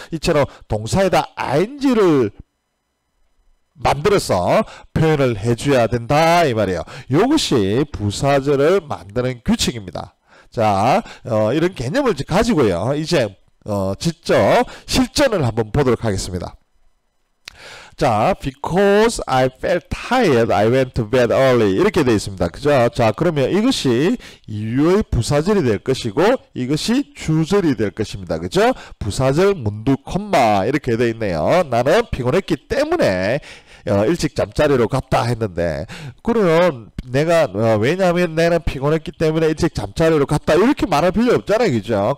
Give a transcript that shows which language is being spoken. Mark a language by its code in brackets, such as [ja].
[ko] 이처럼 동사에다 ing를 만들어서 표현을 해줘야 된다 이 말이에요. 이것이 부사절을 만드는 규칙입니다. 자, 이런 개념을 가지고요. 이제 직접 실전을 한번 보도록 하겠습니다. [en] 자, because I felt tired, I went to bed early [ko] 이렇게 되어 있습니다. 그죠? 자, 그러면 이것이 이유의 부사절이 될 것이고 이것이 주절이 될 것입니다. 그죠? 부사절 문두 콤마 이렇게 되어 있네요. 나는 피곤했기 때문에 일찍 잠자리로 갔다 했는데 그러면 내가 왜냐하면 나는 피곤했기 때문에 일찍 잠자리로 갔다 이렇게 말할 필요 없잖아요. 그죠?